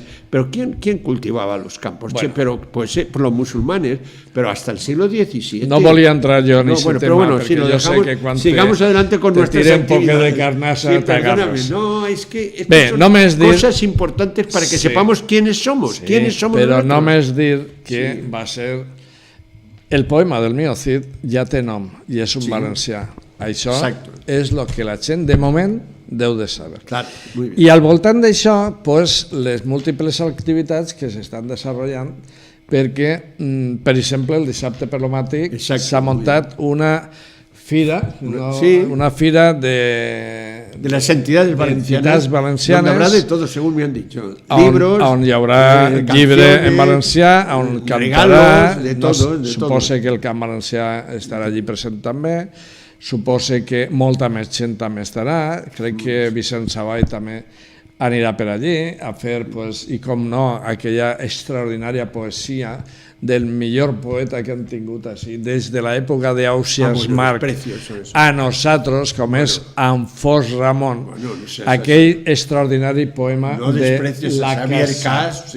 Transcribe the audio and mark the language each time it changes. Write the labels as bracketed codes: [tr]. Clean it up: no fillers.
[es] Pero ¿quién cultivaba los campos? Bueno. Pues los musulmanes, pero hasta el siglo XVII. No voy a entrar yo en ese tema, pero bueno, si yo sé que cuando sigamos adelante con nuestras actividades. Un poco de carnasa, te agarras. No, es que son cosas importantes para que sepamos quiénes somos. [ca] Però només dir que va ser el poema del meu Cid ja té nom i és un valencià. Això és el que la gent de moment deu de saber. I al voltant d'això, les múltiples activitats que s'estan desenvolupant, perquè, per exemple, el dissabte per l'Omàtic s'ha muntat una fira, una fira de [es] las entidades valencianas, donde habrá de todo, según me han dicho. Libros, [ca] on hi haurà llibre en valencià, on cantarà, suposa que el Camp Valencià estarà allí present també, suposa que molta més gent també estarà, crec que Vicent Savall també anirà per allí a fer, i com no, aquella extraordinària poesia del millor poeta que han tingut així, des de l'època d'Ausiàs Marc a nosaltres, com és Anfós Ramon, aquell extraordinari poema de la casa.